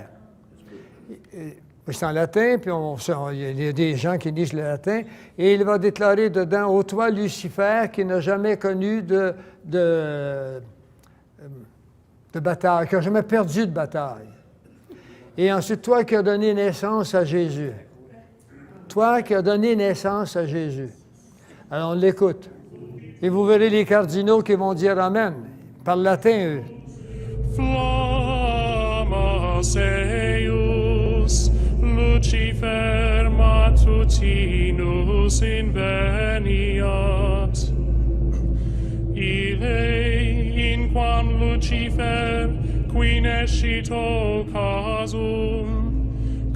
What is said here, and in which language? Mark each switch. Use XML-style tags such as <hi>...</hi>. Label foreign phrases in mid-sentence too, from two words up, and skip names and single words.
<fr>C'est en latin, puis il y a des gens qui lisent le latin, et il va déclarer dedans, « Ô toi, Lucifer, qui n'a jamais connu de bataille, qui n'a jamais perdu de bataille. Et ensuite, toi qui as donné naissance à Jésus. Toi qui as donné naissance à Jésus. » Alors, on l'écoute. Et vous verrez les cardinaux qui vont dire « Amen ». Par latin, eux.</fr> <la>Flammas eius, Lucifer matutinus inveniat. Ille, inquam Lucifer, qui nescito casum,</la>